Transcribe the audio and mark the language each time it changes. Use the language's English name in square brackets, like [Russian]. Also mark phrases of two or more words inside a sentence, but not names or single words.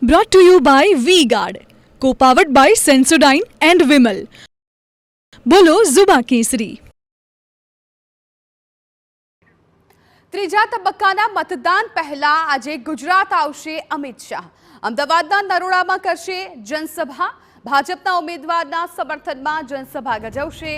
[English] Brought to you by V-Guard, co-powered by Sensodyne and Vimal. [Gujarati] બોલો ઝુબા કેસરી. ત્રીજા તબક્કાના મતદાન પહેલા આજે ગુજરાત આવશે અમિત શાહ. અમદાવાદના નરોડામાં કરશે જનસભા. ભાજપના ઉમેદવારના સમર્થનમાં જનસભા ગજવશે.